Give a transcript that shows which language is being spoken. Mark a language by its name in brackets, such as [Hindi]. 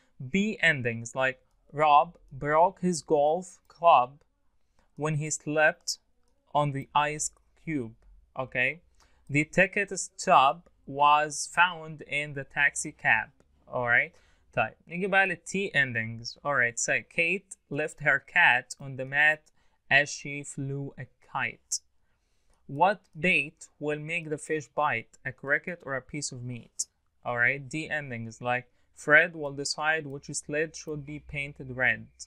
[English] B endings like Rob broke his golf club when he slept on the ice cube. Okay, the ticket stub was found in the taxi cab. [Arabic] Alright, طيب نيجي بقى لل T endings. [English] Alright, so Kate left her cat on the mat as she flew a kite. What bait will make the fish bite? A cricket or a piece of meat? Alright, D endings like Fred will decide which sled should be painted red.